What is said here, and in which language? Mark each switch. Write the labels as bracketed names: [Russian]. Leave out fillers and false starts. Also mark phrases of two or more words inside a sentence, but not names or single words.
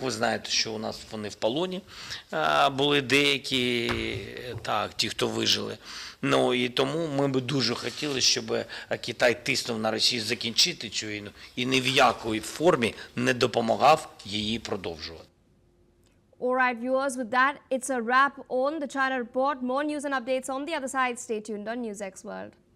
[Ukrainian] Ви знаєте, що у нас вони в полоні були деякі, так, ті, хто вижили. Ну і тому ми б дуже хотіли, щоб Китай тиснув на Росію закінчити цю війну і ні в якій формі не допомагав її продовжувати. [English] All right, viewers, with that, it's a wrap on the China Report. More news and updates on the other side. Stay tuned on NewsX World.